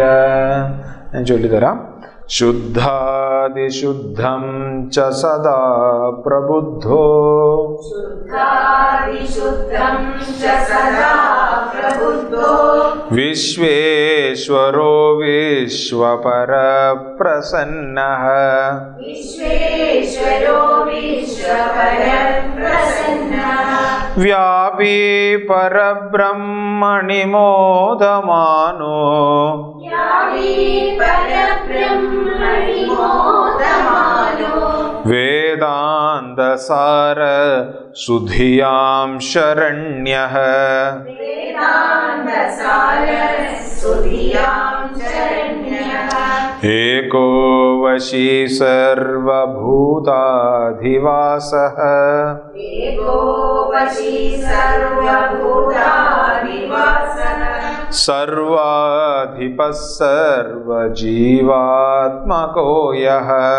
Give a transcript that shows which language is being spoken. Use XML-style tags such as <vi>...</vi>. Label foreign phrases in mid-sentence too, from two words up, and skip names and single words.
<ml>ഞാൻ ചൊല്ലിത്തരാം.</ml> <sa>ശുദ്ധാദിശുദ്ധം ച സദാ പ്രബുദ്ധോ വിശ്വേശ്വരോ വിശ്വപരപ്രസന്നഃ വ്യാപീ പരബ്രഹ്മണി മോദമാനോ വേദാന്ത वेदान्तसार सुधियां शरण्यः एको वशी सर्वभूताधिवासः सर्वाधिपः सर्वजीवात्मको यः</sa>